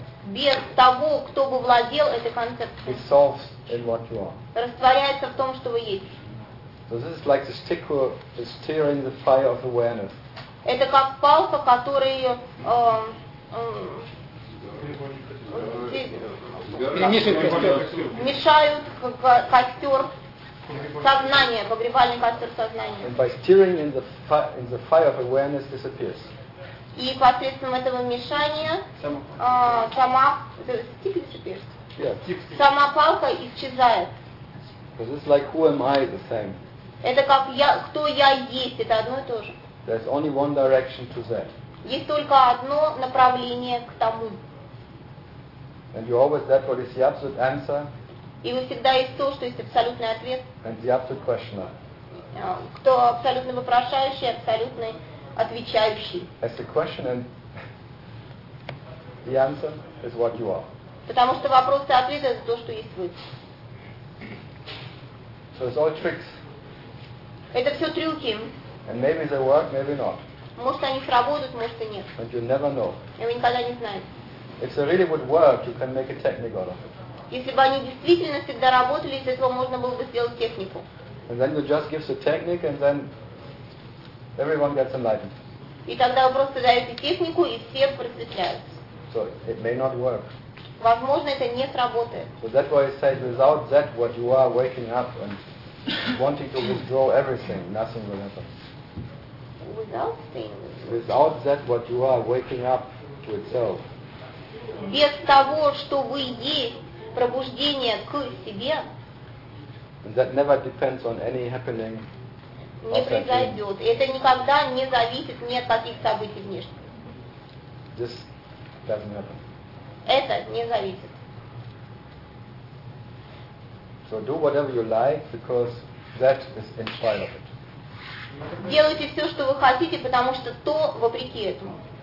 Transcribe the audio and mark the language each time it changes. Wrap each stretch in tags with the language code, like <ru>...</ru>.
<ru>Без того, кто бы владел этой концепцией.</ru> <en>Dissolves in what you are.</en> <ru>Растворяется в том, что вы есть.</ru> <en>So this is like the stick who is steering the fire of awareness.</en> <ru>Это как палка, которая мешают костер сознания, погребальный костер сознания.</ru> <en>And by steering in the fire of awareness disappears.</en> <ru>И посредством этого мешания сама палка исчезает.</ru> <en>So this is like who am I, the same.</en> <ru>Это как я, кто я есть, это одно и то же.</ru> <en>There's only one direction to that.</en> <ru>Есть только одно направление к тому.</ru> <en>And you always that what is the absolute answer.</en> <ru>И вы всегда есть то, что есть абсолютный ответ.</ru> <en>And the absolute questioner.</en> <ru>Кто абсолютно вопрошающий, абсолютно отвечающий.</ru> <en>As the questioner, the answer is what you are.</en> <ru>Потому что вопрос и ответ это то, что есть вы.</ru> <en>So it's all tricks.</en> <ru>Это все трюки.</ru> <en>And maybe they work, maybe not.</en> <ru>Может они сработают, может и нет.</ru> <en>But you never know.</en> <ru>И вы никогда не знаете.</ru> <en>If they really would work, you can make a technique out of it.</en> <ru>Если бы они действительно всегда работали, из этого можно было бы сделать технику.</ru> <en>And then you just give the technique, and then everyone gets enlightened.</en> <ru>И тогда вы просто даете технику, и все просветляются.</ru> <en>So it may not work.</en> <ru>Возможно, это не сработает.</ru> <en>So that's why I said, without that, what you are waking up and wanting to withdraw everything, nothing will happen. Without things. Without that, what you are waking up to itself.</en> <ru>Без того, что вы есть, пробуждение к себе.</ru> <en>And that never depends on any happening.</en> <ru>Не произойдет. Это никогда не зависит ни от каких событий внешних.</ru> <en>This doesn't happen.</en> <ru>Это не зависит.</ru> <en>So do whatever you like, because that is in spite of it.</en> <ru>Делайте все, что вы хотите, потому что то вопреки этому.</ru>